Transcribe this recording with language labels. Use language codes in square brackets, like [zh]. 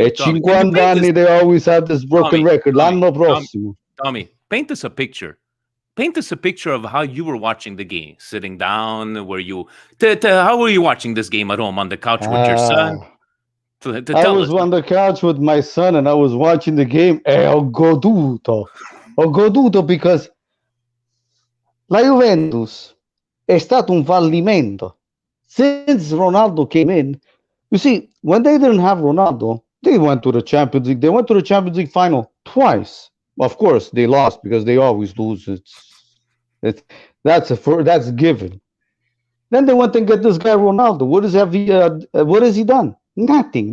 [en] At [it] 50 anni [en] they always had this broken record. [it] L'anno prossimo. [en] Tommy, paint us a picture. Paint us a picture of how you were watching the game. Sitting down, were you? How were you watching this game at home on the couch with your son? I was on the couch with my son, and I was watching the game. [it] E ho goduto [en] because [it] la Juventus è stato un fallimento. [en] Since Ronaldo came in, you see, when they didn't have Ronaldo, they went to the Champions League. They went to the Champions League final twice. Of course, they lost because they always lose. That's given. Then they went and get this guy Ronaldo. What has he done? Nothing.